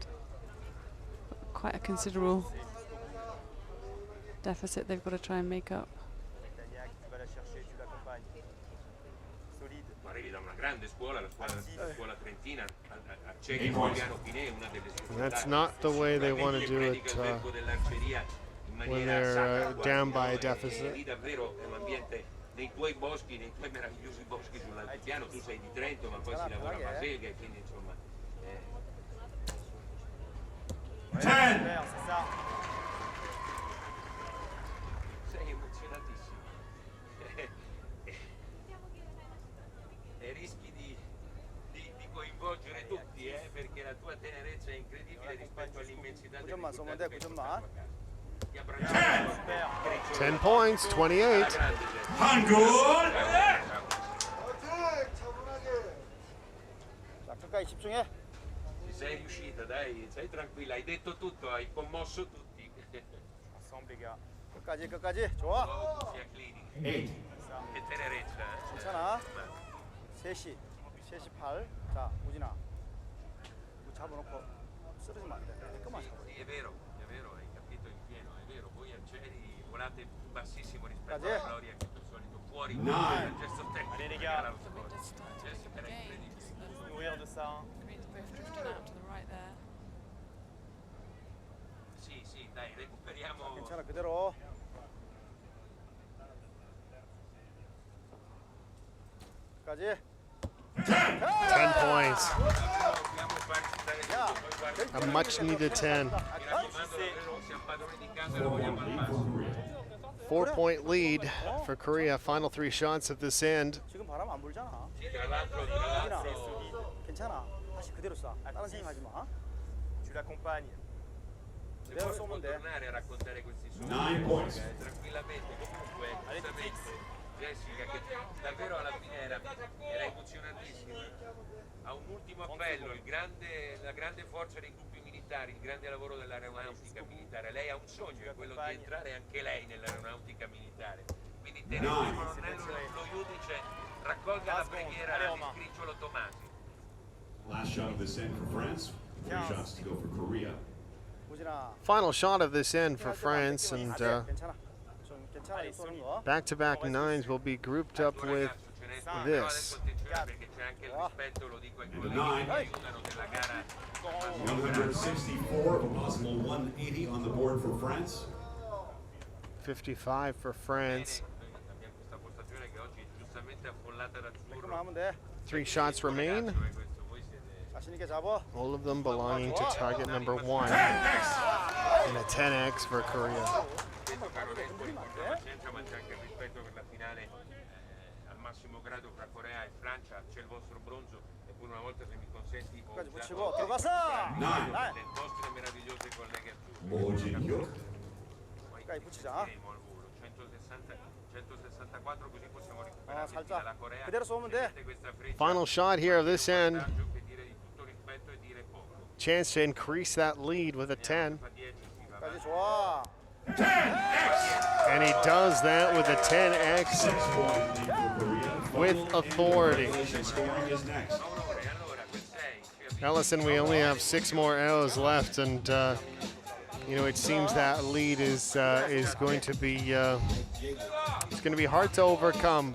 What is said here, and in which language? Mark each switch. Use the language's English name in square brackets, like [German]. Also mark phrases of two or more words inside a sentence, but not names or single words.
[English] Quite a considerable deficit they've got to try and make up. That's not the way they want to do it when they're down by a deficit. [Italian] Nei tuoi boschi, nei tuoi meravigliosi boschi sull'altipiano, tu sei di Trento, ma poi si lavora a Basega, quindi insomma. 10. Sei emozionatissimo. E rischi di coinvolgere tutti, perché la tua tenerezza è incredibile rispetto all'immensità del risultato. [English] 10 points, 28. [Korean] 한국. 자, 끝까지 집중해. [Italian] Ci sei riuscita, dai, stai tranquilla, hai detto tutto, hai commosso tutti. [Korean] 끝까지 끝까지. 좋아. [Italian] Sia clinica. 8. Che tenerezza, [Korean] 괜찮아. 3시 8. 자, 우진아. 이거 잡아놓고 쓰러지면 안 돼. 잠깐만 잡아. [Italian] Sì, è vero, hai capito in pieno, è vero. Voi arcieri volate bassissimo rispetto Grazie. alla gloria che per solito fuori No. dal gesto tecnico. Era lo sport. Era incredibile. Sì, dai, recuperiamo. [Korean] 괜찮아, 그대로. 끝까지. [English] 10 points. [Italian] Dobbiamo farci stare [Korean] 야, [Italian] tutto, poi [English] A much needed 10. [Italian] siamo padroni di casa e lo vogliamo al massimo. [English] 4-point lead for Korea. Final 3 shots at this end. [Korean] 지금 바람 안 불잖아. [Italian] Sì, tra l'altro, [Korean] 괜찮아. 다시 그대로 쏴. 다른 생각하지 마. [Italian] se [Korean] 그대로 [Italian] poi può [Korean] 쏘면 돼. [Italian] tornare a raccontare questi sogni [English] 9 points. [Italian] tranquillamente, comunque giustamente Jessica, che davvero alla fine era emozionatissima, ha un ultimo appello, la grande forza dei gruppi militari militari, il grande lavoro dell'aeronautica militare. Lei ha un sogno, è quello di entrare anche lei nell'aeronautica militare. Quindi tenete il colonnello, lo giudice, raccolga la preghiera di Scricciolo Tomasi. [English] Last shot of this end for France. 3 shots to go for Korea. [Korean] 우진아. [English] Final shot of this end for France, and [Korean] 괜찮아. 좀 괜찮아 이 쏘는 거. [English] back-to-back nines will be grouped up with this. And a 9. 164, a possible 180 on the board for France. 55 for France. [Korean] 그럼 하면 돼. [English] 3 shots remain, [Korean] 자신 있게 잡아. [English] all of them belonging to target number 1. And a 10x for Korea. [Korean] 끝까지 붙이고 들어갔어. Woojin Hyek. 끝까지 붙이자. 살짝 그대로 쏘면 돼. [English] Final shot here of this end. Chance to increase that lead with a 10. [Korean] 끝까지 좋아. [English] And he does that with a 10x with authority. Scoring is next. Ellison, we only have 6 more arrows left, and you know, it seems that lead is going to be it's going to be hard to overcome.